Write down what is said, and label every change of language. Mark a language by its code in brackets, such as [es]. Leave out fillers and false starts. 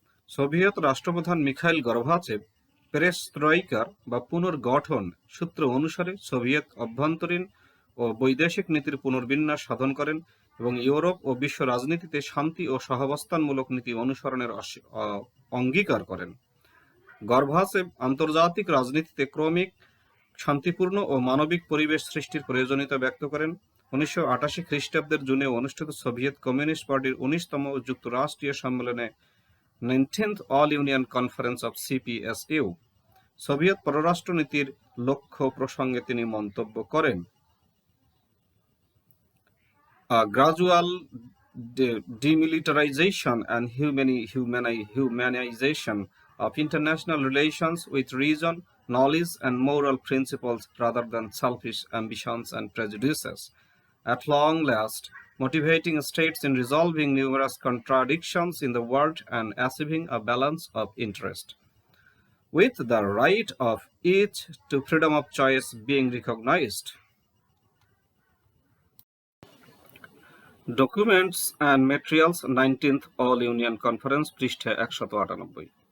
[bn] Soviet রাষ্ট্রপ্রধান Mikhail Gorbachev পেরেস্ত্রয়িকার বা পুনর্গঠন সূত্র অনুসারে সোভিয়েত অভ্যন্তরীণ ও বৈদেশিক নীতির পুনর্বিন্যাস সাধন করেন এবং ইউরোপ ও বিশ্ব রাজনীতিতে শান্তি ও সহাবস্থানমূলক নীতি অনুসরণের অঙ্গীকার করেন। গর্বাচেভ আন্তর্জাতিক রাজনীতিতে ক্রমিক শান্তিপূর্ণ ও মানবিক পরিবেশ সৃষ্টির প্রয়োজনীয়তা ব্যক্ত করেন। 1988 খ্রিস্টাব্দের জুনে অনুষ্ঠিত সোভিয়েত কমিউনিস্ট পার্টির 19তম যুক্তরাষ্ট্রীয় সম্মেলনে 19th all union conference of CPSU Soviet পররাষ্ট্র নীতির লক্ষ্য প্রসঙ্গে তিনি মন্তব্য করেন, [en] A gradual demilitarization and humanization of international relations with reason, knowledge and moral principles rather than selfish ambitions and prejudices, at long last motivating states in resolving numerous contradictions in the world and achieving a balance of interest, with the right of each to freedom of choice being recognized. [bn] Documents and materials 19th all union conference, পৃষ্ঠা 198।